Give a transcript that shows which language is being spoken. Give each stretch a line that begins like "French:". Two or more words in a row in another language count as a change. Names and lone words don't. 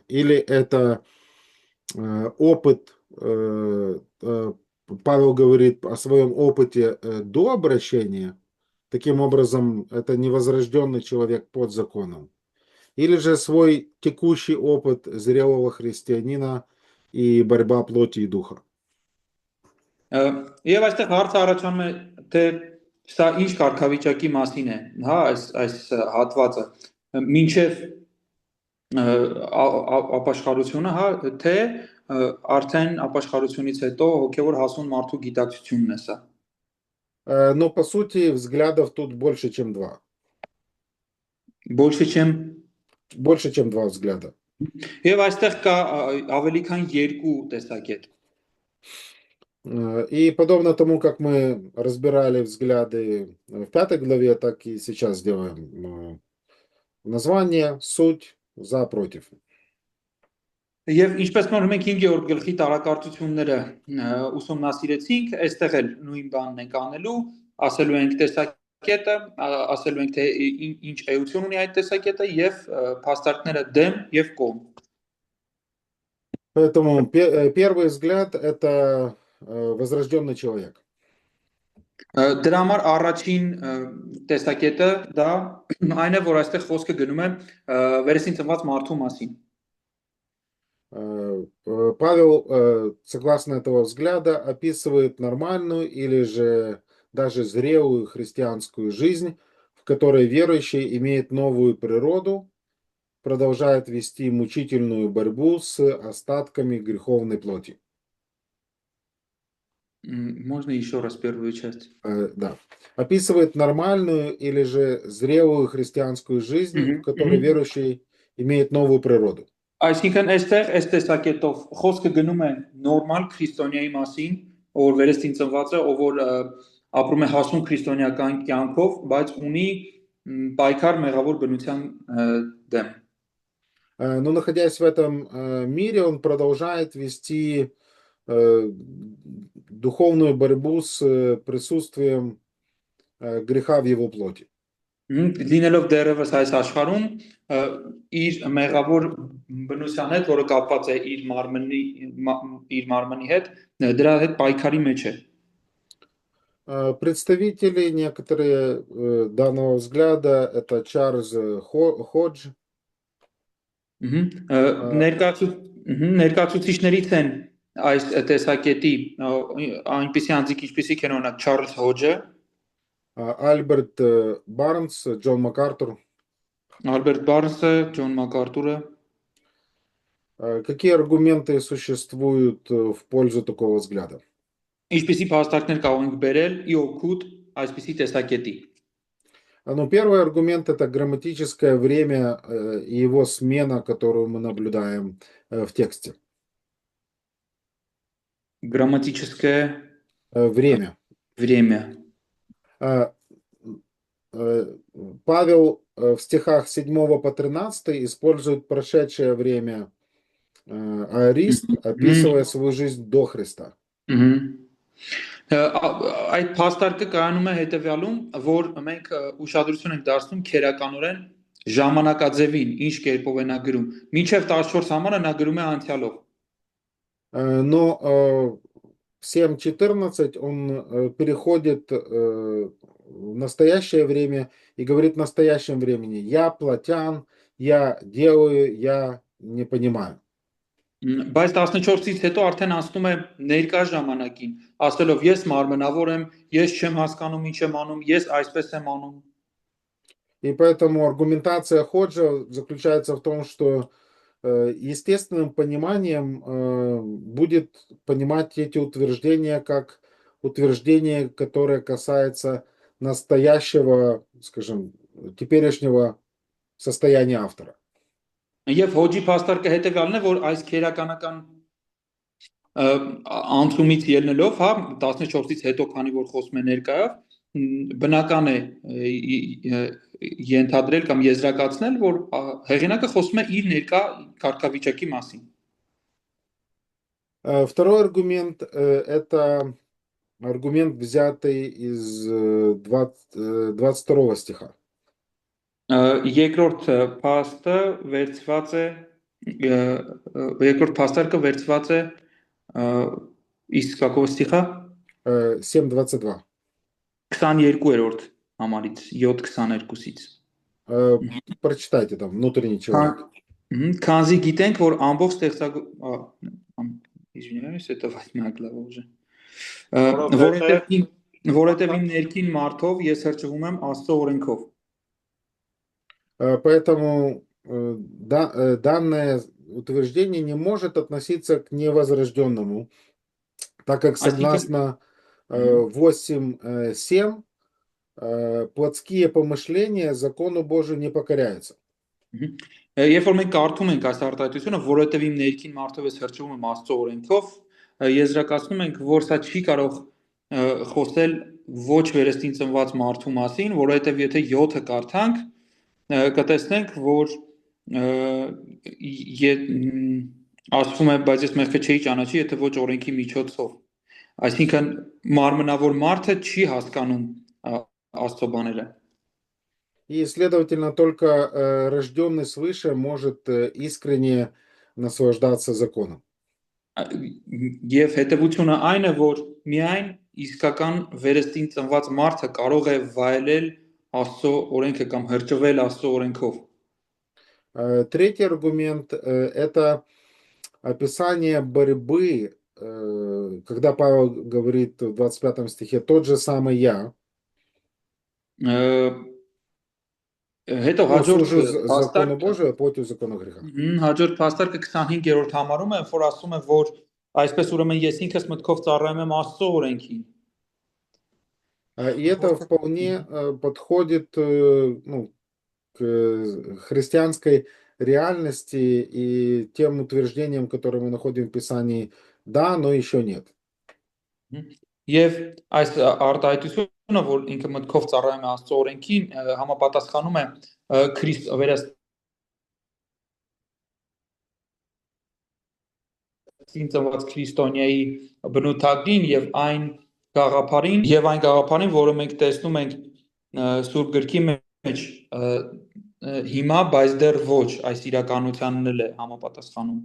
Russian: Или это опыт, Павел говорит о своем опыте до обращения, таким образом это невозрожденный человек под законом. Или же свой текущий опыт зрелого христианина и борьба плоти и духа.
Armenian: Եվ այստեղ հարցը առաջանում է, թե սա ինչ կարգավիճակի մասին է, հա, այս հատվածը, մինչև ապաշխարությունը, հա, թե արդեն ապաշխարությունից հետո հոգևոր հասուն մարդու գիտակցությունն է սա։
Russian: Но по сути взглядов тут больше, чем два. Больше, чем два взгляда.
Armenian: Եվ այստեղ կա ավելի քան երկու տեսակետ։
Russian: И подобно тому, как мы разбирали взгляды в 5 главе, так и сейчас сделаем название, суть, за, против.
Armenian: Եվ ինչպես նոր մենք 5-րդ գլխի տարակարծությունները ուսումնասիրեցինք, այստեղ էլ նույն բանն ենք անելու, ասելու ենք տեսակետը, ասելու ենք թե ինչ էություն ունի այդ տեսակետը եւ փաստարկները դեմ եւ կողմ։
Russian: Поэтому первый взгляд это возрожденный человек.
Armenian: Դրա համար առաջին տեսակետը դա այն է, որ այստեղ խոսքը գնում է վերստին ծնված մարդու մասին։
Russian: Павел, согласно этого взгляда, описывает нормальную или же даже зрелую христианскую жизнь, в которой верующий имеет новую природу, продолжает вести мучительную борьбу с остатками греховной плоти. Можно еще раз первую часть? Да. Описывает нормальную или же зрелую христианскую жизнь, в которой верующий имеет новую природу.
Armenian: Այսինքն այստեղ այս տեսակետով խոսքը գնում է նորմալ քրիստոնյայի մասին, ով վերստին ծնված է, ով որ ապրում է հասուն քրիստոնեական կյանքով, բայց ունի պայքար մեղավոր բնության դեմ։
Russian: Но находясь в этом мире, он продолжает вести духовную борьбу с присутствием греха в его плоти.
Armenian: Լինելով դեռևս այս աշխարհում իր մեղավոր բնության հետ, որը կապված է իր մարմնի հետ, դրա հետ պայքարի մեջ է։
Russian: Представители некоторые данного взгляда это Чарльз Ходж.
Armenian: Ներկայացուցիչներից են այս տեսակետի այնպիսի անձիկ ինչպիսիք են օրինակ Չարլզ Հոջը,
Russian: Альберт Барнс, Джон Макարտуր.
Armenian: Ալբերտ Բարնսը, Ջոն Մակարտուրը։
Russian: Какие аргументы существуют в пользу такого взгляда?
Armenian: Ինչպիսի փաստարկներ կարող ենք բերել ի օգուտ այսպիսի տեսակետի։
Russian: Ну, первый аргумент это грамматическое время и его смена, которую мы наблюдаем в тексте. Грамматическое время. Павел в стихах 7 по 13 использует прошедшее время аорист, описывая свою жизнь до Христа.
Armenian: Այդ փաստարկը կայանում է հետևյալում, որ մենք ուշադրություն ենք դարձնում քերականորեն ժամանակաձևին, ինչ կերպով է նա գրում։ Մինչև 14 համարը նա գրում է անցյալով։
Russian: Но в 7:14 он переходит в настоящее время и говорит в настоящем времени: я плотян, я делаю, я не понимаю.
Armenian: Բայց 14-ից հետո արդեն անցնում է ներկա ժամանակին, ասելով ես մարմնավոր եմ, ես չեմ հասկանում ինչ եմ անում, ես այսպես եմ անում։
Russian: И поэтому аргументация Ходжа заключается в том, что естественным пониманием будет понимать эти утверждения как утверждение, которое касается настоящего, скажем, теперешнего состояния автора.
Armenian: Եվ հոջի փաստարկը հետեւյալն է, որ այս քերականական անցումից ելնելով, հա, 14-ից հետո, քանի որ խոսում է ներկայով, բնական է ենթադրել կամ եզրակացնել, որ հեղինակը խոսում է իր ներկա կարգավիճակի մասին։
Russian: Второй аргумент – это аргумент, взятый из 22 стиха.
Armenian: Երկրորդ փաստը վերցված է երկրորդ փաստարկը վերցված է իսկ
Russian: какого стиха 7:22.
Armenian: 22-րդ համարից 7:22-ից
Russian: Прочитайте там, внутренний человек.
Armenian: Քանզի գիտենք, որ ամբողջ
Russian: извиняюсь, это 8 глава уже
Armenian: որովհետև իմ ներքին մարդով ես հրճվում եմ Աստծո օրենքով.
Russian: Поэтому данное утверждение не может относиться к невозрожденному, так как согласно 8:7 плотские помышления закону Божию не покоряются.
Armenian: Երբ որ մենք կարդում ենք այս արտահայտությունը, որովհետև իմ ներքին մարդով ես հրճվում եմ Աստծո օրենքով, եզրակացնում ենք, որ սա չի կարող խոսել ոչ վերստին ծնված մարդու մասին, որովհետև եթե 7-ը կարդանք, կտեսնենք, որ ասվում է, բայց ես մեղքը չի ճանաչի, եթե ոչ օրենքի միջոցով։ Այսինքն մարմնավոր մարդը չի հասկանում Աստծո բաները։
Russian: И, следовательно, только рожденный свыше может искренне наслаждаться законом.
Armenian: Եվ հետևությունը այն է, որ միայն իսկական վերստին ծնված մարդը կարող է վայելել Աստծո օրենքը կամ հրճվել Աստծո օրենքով։
Russian: Третий аргумент – это описание борьбы, когда Павел говорит в 25 стихе «тот же самый я». Служу закону Божию, а против закона греха.
Armenian: Հաջորդ փաստարկը 25-րդ համարում է, որ ասում է, որ այսպես ուրեմն ես ինքս մտքով ծառայում եմ Աստծո օրենքին։
Russian: И это вполне подходит к христианской реальности и тем утверждениям, которые мы находим в Писании «да, но еще нет».
Armenian: Եվ այս արտահայտությունը, որ ինքը մտքով ծառայում է Աստծո օրենքին, համապատասխանում է ծնված քրիստոնյայի բնութագրին եւ այն գաղափարին, որը մենք տեսնում ենք Սուրբ Գրքի մեջ հիմա, բայց դեռ ոչ, այս իրականությանն էլ է համապատասխանում։